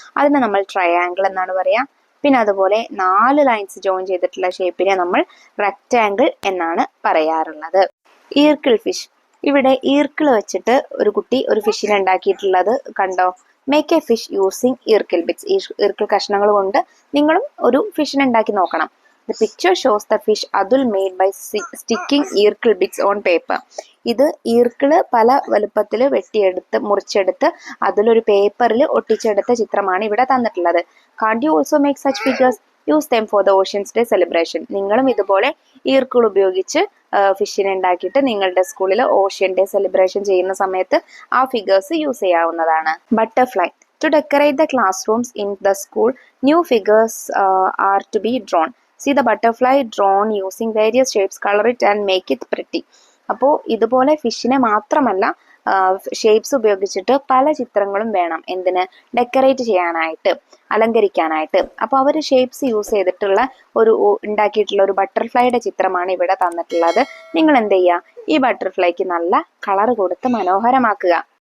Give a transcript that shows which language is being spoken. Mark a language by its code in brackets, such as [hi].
[ml] അതിനെ നമ്മൾ ട്രയാങ്കിൾ എന്നാണ് പറയാ. പിന്നെ അതുപോലെ 4 ലൈൻസ് ജോയിൻ ചെയ്തിട്ടുള്ള ഷേപ്പിനെ നമ്മൾ റെക്റ്റാങ്കിൾ എന്നാണ് പറയാറുള്ളത്. ഈർക്കിൾ ഫിഷ്. ഇവിടെ ഈർക്കിൾ വെച്ചിട്ട് ഒരു കുട്ടി ഒരു ഫിഷിനെ ഉണ്ടാക്കിയിട്ടുള്ളത് കണ്ടോ? [en] Make a fish using ഈർക്കിൾ bits. [ml] ഈർക്കിൾ കഷ്ണങ്ങൾ കൊണ്ട് നിങ്ങളും ഒരു ഫിഷിനെ ഉണ്ടാക്കി നോക്കണം. [en] The picture shows the fish Adul made by sticking ഈർക്കിൾ bits on paper. [ml] ഇത് ഈർക്കിള് പല വലുപ്പത്തിൽ മുറിച്ചെടുത്ത് അതിലൊരു പേപ്പറിൽ ഒട്ടിച്ചെടുത്ത ചിത്രമാണ് ഇവിടെ തന്നിട്ടുള്ളത്. [en] Can't you also make such figures? Use them for the Oceans Day celebration. [ml] നിങ്ങളും ഇതുപോലെ ഈർക്കിൾ ഉപയോഗിച്ച് ഫിഷിനെ ഉണ്ടാക്കിയിട്ട് നിങ്ങളുടെ സ്കൂളിൽ ഓഷ്യൻ ഡേ സെലിബ്രേഷൻ ചെയ്യുന്ന സമയത്ത് ആ ഫിഗേഴ്സ് യൂസ് ചെയ്യാവുന്നതാണ്. Butterfly. [en] To decorate the classrooms in the school, new figures are to be drawn. See the butterfly drawn using various shapes, color it and make it pretty. [ml] അപ്പോൾ ഇതുപോലെ ഫിഷിനെ മാത്രമല്ല shapes ഉപയോഗിച്ചിട്ട് പല ചിത്രങ്ങളും വേണം എന്തിന് ഡെക്കറേറ്റ് ചെയ്യാനായിട്ട്, അലങ്കരിക്കാനായിട്ട്. അപ്പോൾ അവർ ഷേപ്സ് യൂസ് ചെയ്തിട്ടുള്ള ഉണ്ടാക്കിയിട്ടുള്ള ഒരു ബട്ടർഫ്ലൈയുടെ ചിത്രമാണ് ഇവിടെ തന്നിട്ടുള്ളത്. നിങ്ങൾ എന്ത് ചെയ്യുക, ഈ ബട്ടർഫ്ലൈക്ക് നല്ല കളർ കൊടുത്ത് മനോഹരമാക്കുക.